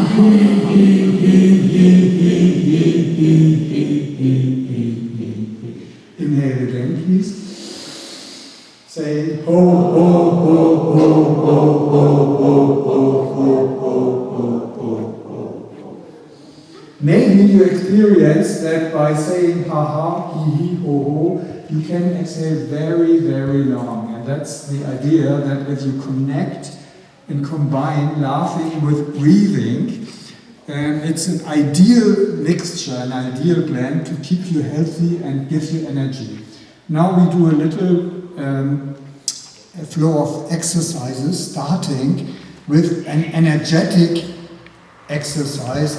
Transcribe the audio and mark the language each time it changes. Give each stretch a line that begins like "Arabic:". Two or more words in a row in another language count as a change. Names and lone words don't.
English: Inhale again, please. Say ho ho ho ho ho ho ho ho ho ho ho. Maybe you experience that by saying ha ha, he, ho ho, you can exhale very, very long. And that's the idea, that if you connect and combine laughing with breathing, it's an ideal mixture, an ideal blend to keep you healthy and give you energy. Now we do a little flow of exercises, starting with an energetic exercise.